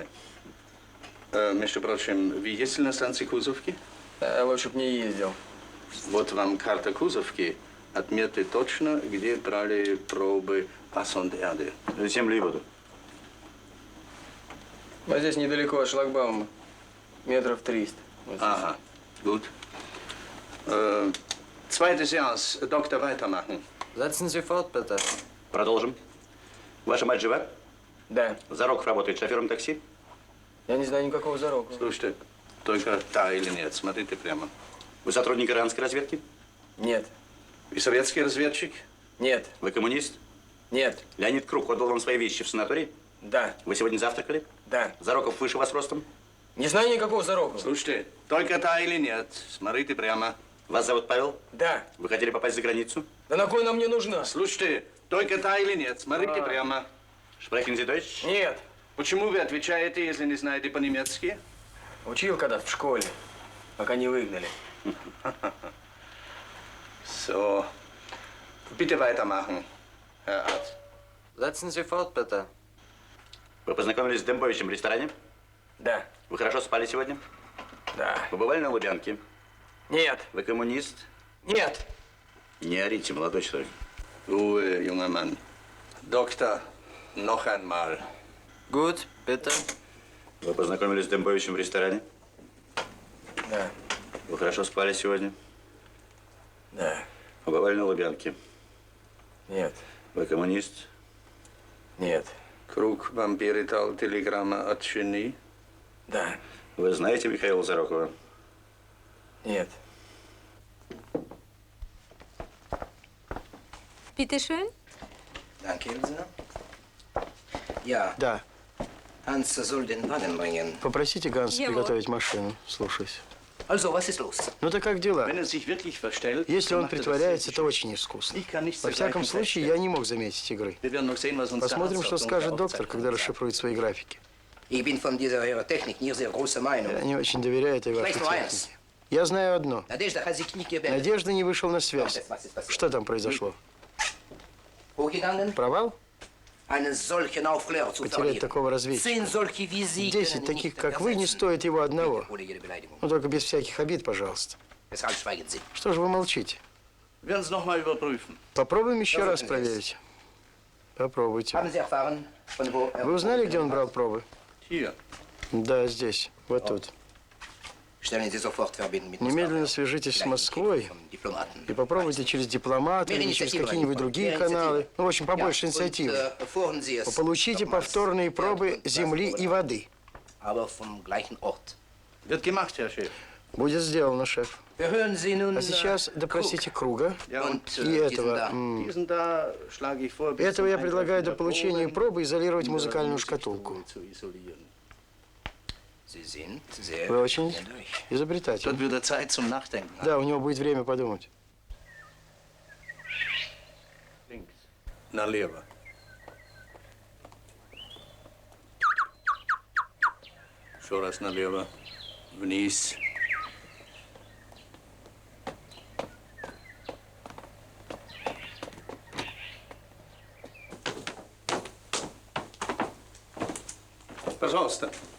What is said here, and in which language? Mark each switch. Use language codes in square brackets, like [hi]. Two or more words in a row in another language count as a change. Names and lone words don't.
[ru] Между прочим, вы ездили на станции Кузовки? Лучше б не ездил. Вот вам карта Кузовки. Отметьте точно, где брали пробы Асондеады. Землю и воду. Вот здесь недалеко от шлагбаума. Метров 300. Вот здесь. [de] Aha, gut. Zweite Seance. Doktor, weitermachen. Setzen Sie fort, bitte. [ru] Продолжим. Ваша мать жива? Да. Зароков работает шофером такси? Я не знаю никакого зарока. Слушайте, только да или нет. Смотрите прямо. Вы сотрудник иранской разведки? Нет. Вы советский разведчик? Нет. Вы коммунист? Нет. Леонид Круг отдал вам свои вещи в санаторий? Да. Вы сегодня завтракали? Да. Зароков выше вас ростом? Не знаю никакого Зарокова. Слушайте, только да или нет. Смотрите прямо. Вас зовут Павел? Да. Вы хотели попасть за границу? Да на кой нам не нужна? Слушайте, только да или нет. Смотрите прямо. [de] Sprechen Sie Deutsch? [ru] Нет. Почему вы отвечаете, если не знаете по-немецки? Учил когда-то в школе, пока не выгнали. [de] So. Bitte weitermachen, Herr Arzt. Setzen Sie fort, bitte. [ru] Вы познакомились с Дембовичем в ресторане? Да. Вы хорошо спали сегодня? Да. Вы бывали на Лубянке? Нет. Вы коммунист? Нет. Не орите, молодой человек. [de] Ruhe, junger Mann. Doktor, noch einmal. Gut, bitte. [ru] Вы познакомились с Дембовичем в ресторане? Да. Вы хорошо спали сегодня? Да. Вы бывали на Лубянке? Нет. Вы коммунист? Нет. Круг вам передал телеграмма от жены? Да. Вы знаете Михаила Зарокова? Нет. [de] Bitte schön. Danke, Ilse. Ja. [ru] Да. [de] Hans soll den Wagen bringen. [ru] Попросите Ганса Его. приготовить машину. Слушаюсь. [de] Also, was ist los? [ru] Ну так как дела? [de] Wenn er sich wirklich verstellt, [ru] Если [de] dann [ru] он [de] macht er das [ru] притворяется, [de] sehr [ru] то очень искусно. [de] Ich kann nicht [ru] Во [de] zur [ru] всяком [de] gleichen Zeit [ru] случае, [de] stellen. [ru] я не мог заметить игры. [de] Wir werden noch sehen, was uns der [ru] Посмотрим, [de] Arzt [ru] что [de] auf [ru] скажет [de] unsere [ru] доктор, [de] Aufzeichnung [ru] когда [de] sagt. [ru] расшифрует свои графики. [de] Ich bin von dieser eurer Technik nicht sehr großer Meinung. [ru] Я не очень доверяю этой вашей [de] Vielleicht nur eins. [ru] технике. Я знаю одно. [de] Надежда hat sich nicht gemeldet. [ru] Надежда не вышел на связь. [de] Was ist passiert? [ru] Что там произошло? [de] Hochgegangen? [ru] Провал? [de] Einen solchen Aufklärer zu [ru] Потерять [de] verlieren. [ru] такого разведчика. [de] 10 solche wie Sie [ru] 10 [de] können [ru] таких, [de] nicht [ru] как вы, не [de] ersetzen. [ru] стоит его одного. [de] Oder jede Beleidigung. [ru] Ну, только без всяких обид, пожалуйста. [de] Weshalb schweigen Sie? [ru] Что же вы молчите? [de] Wir werden es noch mal überprüfen. [ru] Попробуем еще раз [de] Versuchen Sie es. [ru] проверить. Попробуйте. [de] Haben Sie erfahren, von wo [ru] Вы узнали, где он брал пробы? [de] Hier. [ru] Да, здесь. Вот тут. [de] Stellen Sie sofort verbinden mit [ru] Немедленно свяжитесь с Москвой и попробуйте через дипломата или через какие-нибудь другие каналы. Ну, в общем, побольше инициативы. Получите повторные пробы земли и воды. [de] Aber vom gleichen Ort. Wird gemacht, Herr Chef. [ru] Будет сделано, шеф. [de] Hören Sie nun, [ru] А сейчас допросите Круга [de] Ja, und [ru] и этого. [de] diesen da schlage ich vor, bis [ru] Этого [de] zum [ru] я предлагаю до [de] Eintreffen der [ru] получения [de] Proben [ru] пробы изолировать [de] in der [ru] музыкальную шкатулку. [de] Musikstube zu isolieren. Sie sind sehr [ru] Вы очень [de] erfinderisch. [ru] изобретательны. [de] Dort wird er Zeit zum Nachdenken haben. [ru] Да, у него будет время подумать. Links. Налево. Еще раз налево. Вниз. Пожалуйста.